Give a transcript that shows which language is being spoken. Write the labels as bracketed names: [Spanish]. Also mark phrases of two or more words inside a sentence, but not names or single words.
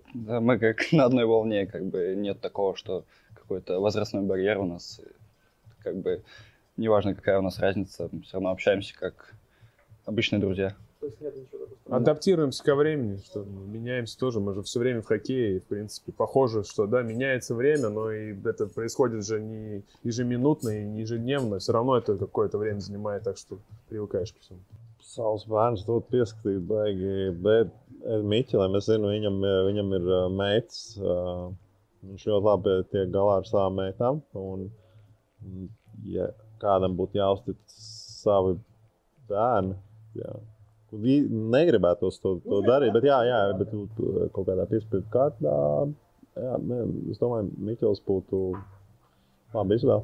[Russian] Да, мы как на одной волне, как бы нет такого, что какой-то возрастной барьер у нас, как бы неважно, какая у нас разница, мы все равно общаемся как обычные друзья. То есть нет ничего такого? Адаптируемся ко времени, что меняемся тоже, мы же все время в хоккее, и, в принципе, похоже, что да, меняется время, но и это происходит же не ежеминутно и не ежедневно, все равно это какое-то время занимает, так что привыкаешь ко всему. [Latvian] Savs bērns dod pieskatīt baigi, bet Miķelim, es zinu, viņam ir meitas, viņš ļoti labi tiek galā ar savām meitām, un ja kādam būtu jāuztic savi bērni, jā, negribētos to darīt, bet bet kaut kādā piespiedu kārtā, jā, es domāju, Miķels būtu labi izvēle.